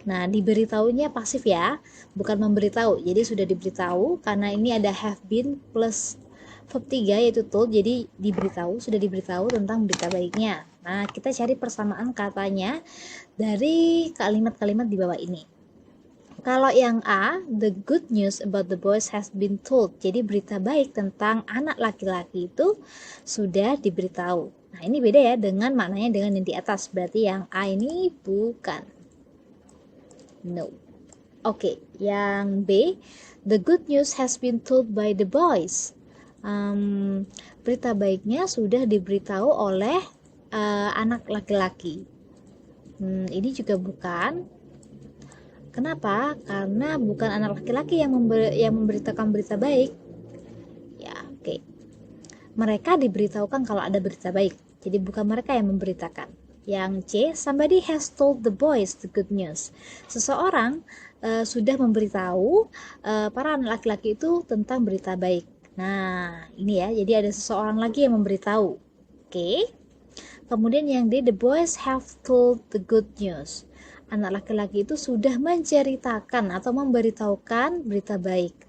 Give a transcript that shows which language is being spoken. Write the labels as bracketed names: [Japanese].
[Indonesian] Nah, diberitahunya pasif ya, bukan memberitahu. Jadi sudah diberitahu karena ini ada have been plus verb 3 yaitu told. Jadi sudah diberitahu tentang berita baiknya. Nah, kita cari persamaan katanya dari kalimat-kalimat di bawah ini. Kalau yang A, [English] the good news about the boys has been told. [Indonesian] Jadi berita baik tentang anak laki-laki itu sudah diberitahu. Nah, ini beda ya dengan maknanya dengan yang di atas. Berarti yang A ini bukan. [English] No. [Indonesian] Oke, yang B, [English] the good news has been told by the boys. [Indonesian] Berita baiknya sudah diberitahu oleh anak laki-laki. Ini juga bukan. Kenapa? Karena bukan anak laki-laki yang memberitakan berita baik. Ya, oke. Mereka diberitahukan kalau ada berita baik. Jadi bukan mereka yang memberitakan. Yang C, [English] somebody has told the boys the good news. [Indonesian] Seseorang sudah memberitahu para anak laki-laki itu tentang berita baik. Nah, ini ya. Jadi ada seseorang lagi yang memberitahu. Oke. Kemudian yang D, [English] the boys have told the good news. [Indonesian] Anak laki-laki itu sudah menceritakan atau memberitahukan berita baik.